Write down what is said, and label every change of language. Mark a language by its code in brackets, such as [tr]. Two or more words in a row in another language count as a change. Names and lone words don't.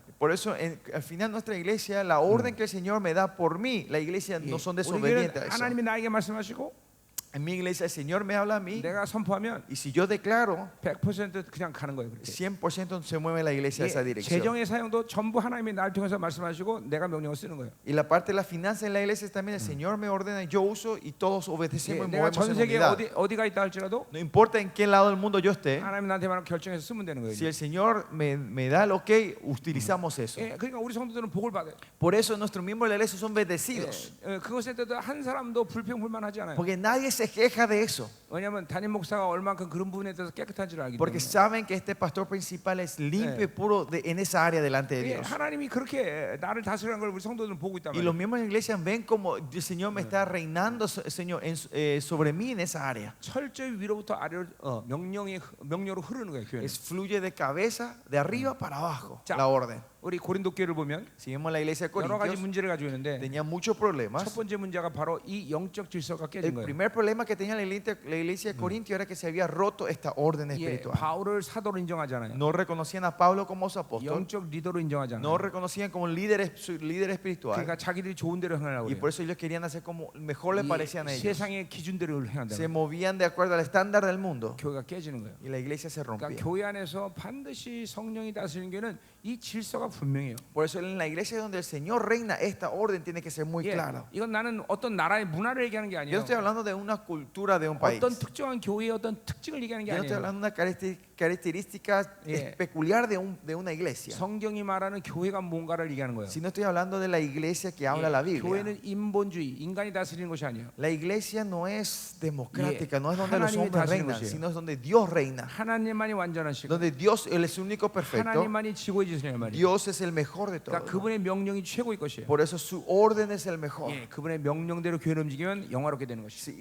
[es] Por eso, al final nuestra iglesia, la orden que el Señor me da por mí, la iglesia [ko] 예, [es] no son [ko] 우리 [es] desobedientes a [ko] 교회는 [es] eso. [ko] 하나님이 나에게 말씀하시고 [es] En mi iglesia el Señor me habla a mí [ko] 내가 선포하면 [es] y si yo declaro, [ko] 100% 그냥 가는 거예요. 그렇게. [es] 100% se mueve la iglesia a esa [ko] 예, [es] dirección. [ko] 재정의 사용도 전부 하나님이 나를 통해서 말씀하시고 내가 명령을 쓰는 거예요. [es] Y la parte de la finanza en la iglesia también el Señor me ordena, yo uso y todos [ko] 예, [es] obedecemos y [ko] 내가 [es] movemos [ko] 전 [es] en [ko] 세계 [es] unidad. [ko] 어디가 있다 할지라도 [es] No importa en qué lado del mundo yo esté, [ko] 하나님 나한테 말하면 결정해서 쓰면 되는 거예요. [es] si el Señor me da el ok, utilizamos eso. [ko] 예, 그러니까 우리 성도들은 복을 받아요. [es] Por eso nuestros miembros de la iglesia son [ko] 예, [es] bendecidos. [ko] 그것에 대해서 한 사람도 불평불만하지 않아요. [es] Porque nadie se queja de eso. [ko] 왜냐하면 담임 목사가 얼만큼 그런 부분에 대해서 깨끗한지를 알기 [es] Porque [ko] 때문에. [es] saben que este pastor principal es limpio y puro en esa área delante de [ko] 예, [es] Dios. [ko] 하나님이 그렇게 나를 다스리는 걸 우리 성도들은 보고 있단 [es] Y los [ko] 말이에요. [es] miembros de la iglesia ven como el Señor me está reinando, Señor, sobre mí en esa área. [ko] 철저히 위로부터 아래로 명령으로 흐르는 거예요. 교회는. [es] Fluye de cabeza, de arriba para abajo, [ko] 자, [es] la orden. [ko] 우리 고린도 교회를 보면 [es] Si vemos la iglesia de [ko] 여러 가지 [es] Corintios, [ko] 문제를 가지고 있는데 [es] tenía muchos [ko] 첫 [es] problemas. [ko] 번째 문제가 바로 이 영적 질서가 깨진 [es] El [ko] 거예요. [es] primer problema que tenía la iglesia de Corintios era que se había roto esta orden [ko] 예, [es] espiritual. [ko] 바울을 사도로 인정하잖아요. [es] No reconocían a Pablo como su apóstol, [ko] 영적 리더로 인정하잖아요. [es] no reconocían como líder espiritual. [ko] 그러니까 자기들이 좋은 대로 행하려고 [es] Y [ko] 그래요. [es] por eso ellos querían hacer como mejor les parecían a [ko] 이 [es] ellos. [ko] 세상의 기준대로 행한다. [es] Se movían de acuerdo al estándar del mundo [ko] 교회가 깨지는 거예요. [es] y la iglesia se [ko] 그러니까 [es] rompía. [ko] 교회 안에서 반드시 성령이 다스리는 게는 이 질서가 분명해요. [es] Por eso en la iglesia donde el Señor reina, esta orden tiene que ser muy [ko] 예, [es] clara. [ko] 이건 나는 어떤 나라의 문화를 얘기하는 게 [es] Yo no [ko] 아니에요. [es] estoy hablando de una cultura de un país. [ko] 어떤 특정한 교회의 어떤 특징을 얘기하는 게 [es] Yo no estoy [ko] 아니에요. [es] hablando de una característica [en] Yeah. [es] peculiar de una iglesia. [ko] 성경이 말하는 교회가 뭔가를 얘기하는 거예요. [es] Si no estoy hablando de la iglesia que habla [ko] 예, [es] la Biblia. [ko] 교회는 인본주의, 인간이 다스리는 것이 아니에요. [es] La iglesia no es democrática, no es donde los [ko] 하나님이 [es] hombres [ko] 다스리는 [es] reinan, [ko] 것이에요. [es] sino es donde Dios reina. [ko] 하나님만이 완전하시고 [es] Donde Dios Él es el único perfecto. [ko] 하나님만이 지고해주시는 말이에요. [es] Dios es el mejor de todos. [ko] 그러니까 그분의 명령이 최고일 것이에요. [es] Por eso su orden es el mejor. [ko] 예, 그분의 명령대로 교회를 움직이면 영화롭게 되는 것이죠.